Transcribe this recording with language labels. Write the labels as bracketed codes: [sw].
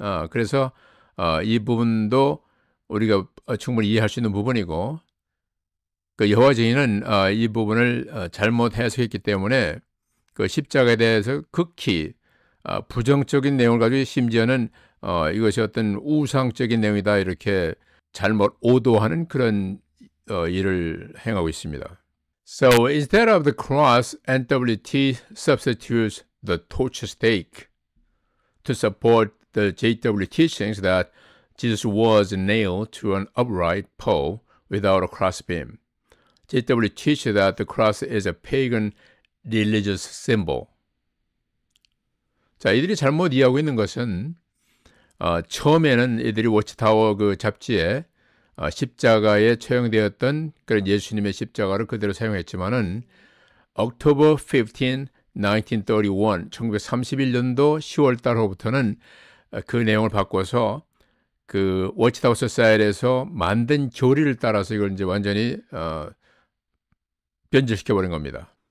[ko] 그래서 이 부분도 우리가 충분히 이해할 수 있는 부분이고 그 여호와 증인은 이 부분을 잘못 해석했기 때문에 그 십자가에 대해서 극히 부정적인 내용을 가지고 심지어는 이것이 어떤 우상적인 내용이다 이렇게 잘못 오도하는 그런 일을 행하고 있습니다. [en] So instead of the cross, NWT substitutes the torture stake to support the JW teachings that Jesus was nailed to an upright pole without a crossbeam. JW teaches that the cross is a pagan religious symbol. [ko] 자, 이들이 잘못 이해하고 있는 것은 처음에는 이들이 워치타워 그 잡지에 십자가에 처형되었던 그런 예수님의 십자가를 그대로 사용했지만은 [en] October 15, 1931, [ko] 1931년도 10월 달로부터는 그 내용을 바꿔서 그 워치타워 소사이티에서 만든 교리를 따라서 이걸 이제 완전히 변질시켜 버린 겁니다.